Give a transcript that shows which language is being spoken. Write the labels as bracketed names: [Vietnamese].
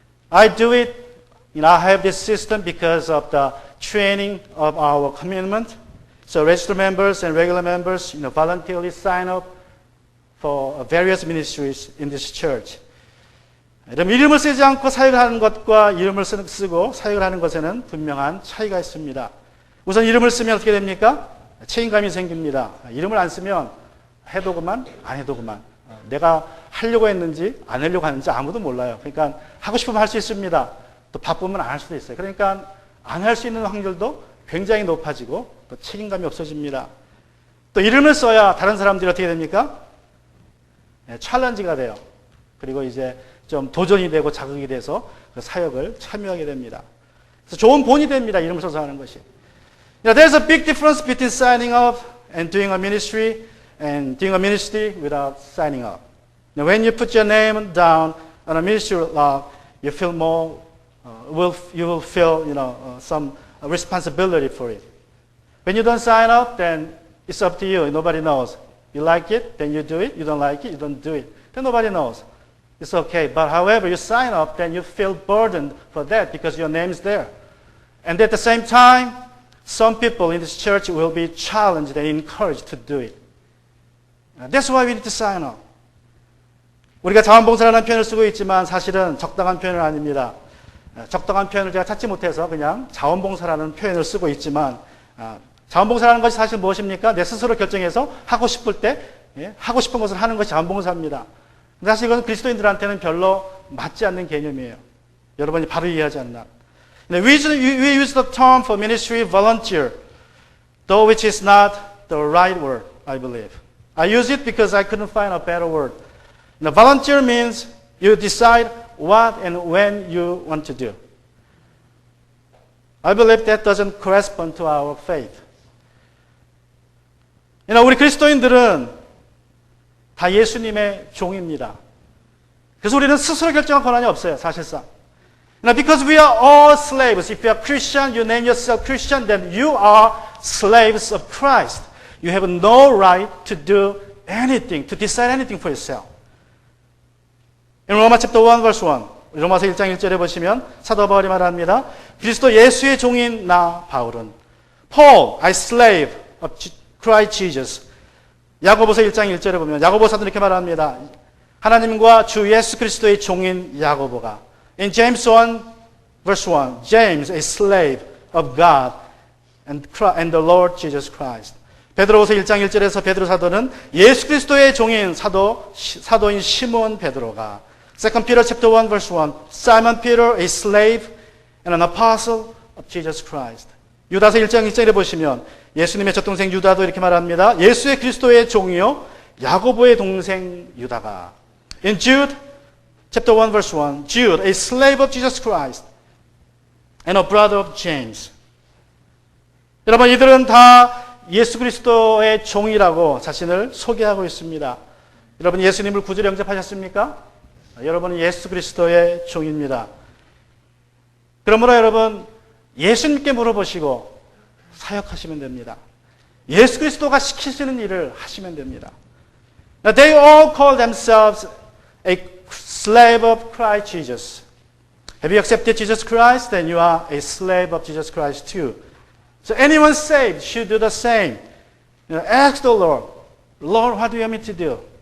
[English] I do it, I have this system because of the training of our commitment. So registered members and regular members, voluntarily sign up for various ministries in this church. [Korean] 이름을 쓰지 않고 사역을 하는 것과 이름을 쓰고 사역을 하는 것에는 분명한 차이가 있습니다. 우선 이름을 쓰면 어떻게 됩니까? 책임감이 생깁니다. 이름을 안 쓰면 해도 그만, 안 해도 그만. 내가 하려고 했는지 안 하려고 하는지 아무도 몰라요. 그러니까 하고 싶으면 할 수 있습니다. 또 바쁘면 안 할 수도 있어요. 그러니까 안 할 수 있는 확률도 굉장히 높아지고 또 책임감이 없어집니다. 또 이름을 써야 다른 사람들이 어떻게 됩니까? 챌린지가 돼요. 그리고 이제 좀 도전이 되고 자극이 돼서 그 사역을 참여하게 됩니다. 그래서 좋은 본이 됩니다. 이름을 써서 하는 것이. [English] There's a big difference between signing up and doing a ministry and doing a ministry without signing up. Now, when you put your name down on a ministry log, you feel more, you will feel, some responsibility for it. When you don't sign up, then it's up to you. Nobody knows. You like it, then you do it. You don't like it, you don't do it. Then nobody knows. It's okay. But however, you sign up, then you feel burdened for that because your name is there. And at the same time, some people in this church will be challenged and encouraged to do it. That's why we need to sign up. [Korean] 우리가 자원봉사라는 표현을 쓰고 있지만 사실은 적당한 표현은 아닙니다. 적당한 표현을 제가 찾지 못해서 그냥 자원봉사라는 표현을 쓰고 있지만 자원봉사라는 것이 사실 무엇입니까? 내 스스로 결정해서 하고 싶을 때 하고 싶은 것을 하는 것이 자원봉사입니다. 사실 이건 그리스도인들한테는 별로 맞지 않는 개념이에요. 여러분이 바로 이해하지 않나. [English] We use the term for ministry volunteer, though which is not the right word, I believe. I use it because I couldn't find a better word. Volunteer means you decide what and when you want to do. I believe that doesn't correspond to our faith. [Korean] 우리 그리스도인들은 다 예수님의 종입니다. 그래서 우리는 스스로 결정할 권한이 없어요, 사실상. [English] Because we are all slaves. If you are Christian, you name yourself Christian, then you are slaves of Christ. You have no right to do anything, to decide anything for yourself. In Romans chapter 1, verse 1. [Korean] 로마서 1장 1절에 보시면 사도 바울이 말합니다. 그리스도 예수의 종인 나 바울은 [English] Paul, I slave of Christ Jesus. [Korean] 야고보서 1장 1절에 보면 야고보 사도는 이렇게 말합니다. 하나님과 주 예수 그리스도의 종인 야고보가 [English] In James 1, verse 1, James, a slave of God and the Lord Jesus Christ. [Korean] 베드로후서 1장 1절에서 베드로 사도는 예수 그리스도의 종인 사도인 시몬 베드로가 [English] 2 Peter chapter 1, verse 1, Simon Peter, a slave and an apostle of Jesus Christ. [Korean] 유다서 1장 1절에 보시면 예수님의 젖동생 유다도 이렇게 말합니다. 예수의 그리스도의 종이요 야고보의 동생 유다가 [English] In Jude chapter 1 verse 1, Jude, a slave of Jesus Christ and a brother of James. [Korean] 여러분 이들은 다 예수 그리스도의 종이라고 자신을 소개하고 있습니다. 여러분 예수님을 구주로 영접하셨습니까? 여러분은 예수 그리스도의 종입니다. 그러므로 여러분 예수님께 물어보시고 사역하시면 됩니다. 예수 그리스도가 시키시는 일을 하시면 됩니다. [English] Now they all call themselves a slave of Christ Jesus. Have you accepted Jesus Christ? Then you are a slave of Jesus Christ too. So anyone saved should do the same. Ask the Lord, Lord, what do you want me to do?